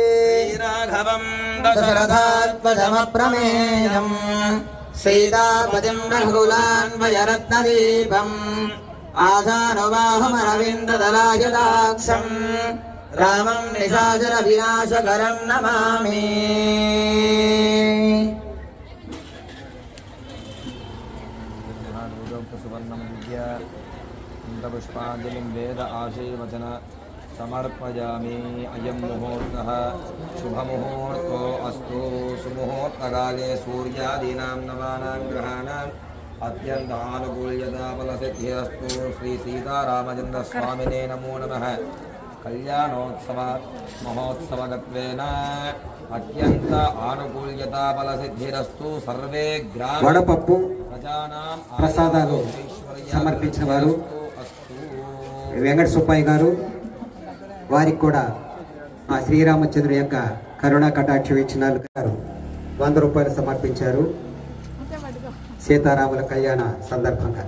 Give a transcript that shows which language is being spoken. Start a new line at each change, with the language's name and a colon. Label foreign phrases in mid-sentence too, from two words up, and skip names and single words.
Sanskrit: దశరథాత్మజమప్రమేయం సీతాపతిం రఘుకులాన్వయరత్నదీపం ఆశానుబాహుమరవిందదలాయదాక్షం రామం నిశాచర వినాశకరం నమామి. पुष्पांजलिं वेद आशीर्वचन समर्पयामि. अयं मुहूर्तः शुभमुहूर्तो अस्तु. सुमुहूर्तकाले सूर्यादीनां नवानां ग्रहाणाम् अत्यन्तानुकूल्यता फलसिद्धिरस्तु. श्री सीतारामचन्द्रस्वामिने नमो नमः. कल्याणोत्सव महोत्सवगत्वेन अत्यंत आनुकूल्यता फलसिद्धिरस्तु. सर्वे ग्राम
Telugu: వడపప్పు
Sanskrit: प्रजानां
Telugu: ప్రసాదాలు సమర్పించిన వారు వెంకట సుబ్బయ్య గారు, వారికి కూడా ఆ శ్రీరామచంద్రుడి యొక్క కరుణా కటాక్ష వీక్షణాలు గారు 100 రూపాయలు సమర్పించారు సీతారాముల కళ్యాణ సందర్భంగా.